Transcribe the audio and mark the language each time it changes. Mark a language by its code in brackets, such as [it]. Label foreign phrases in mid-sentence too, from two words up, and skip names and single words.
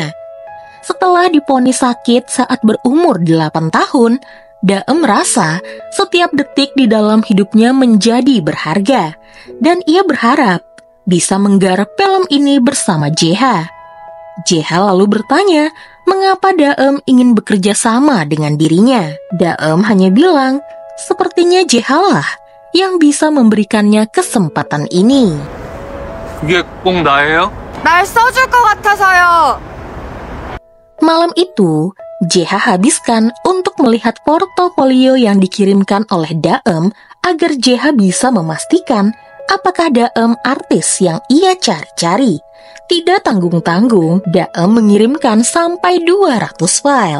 [id] Setelah divonis sakit saat berumur 8 tahun, Daem merasa setiap detik di dalam hidupnya menjadi berharga, dan ia berharap bisa menggarap film ini bersama JH. JH lalu bertanya mengapa Daem ingin bekerja sama dengan dirinya. Daem hanya bilang, sepertinya JH lah yang bisa memberikannya kesempatan ini. [ko] 그게 꼭 나예요? 날 써줄 것 같아서요. [id] Malam itu, JH habiskan untuk melihat portofolio yang dikirimkan oleh Daem agar JH bisa memastikan apakah Daem artis yang ia cari-cari. Tidak tanggung-tanggung, Daem mengirimkan sampai 200 file.